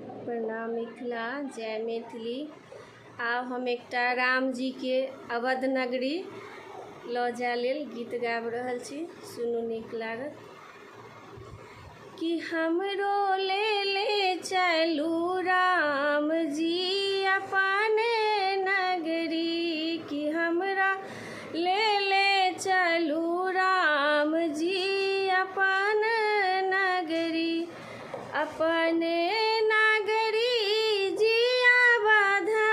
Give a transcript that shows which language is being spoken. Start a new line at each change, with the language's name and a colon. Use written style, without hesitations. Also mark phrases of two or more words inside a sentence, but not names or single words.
Maithili: प्रणाम मिथिला, जय मैथिली। आब हम एकटा राम जी के अवध नगरी लऽ जाय लेल गीत गाबि रहल छी, सुनू नीक लागत। कि हमरो ले चलू राम जी अपन नगरी, कि हमरा ले चलू राम जी अपन नगरी, अपन नगरी जी अवध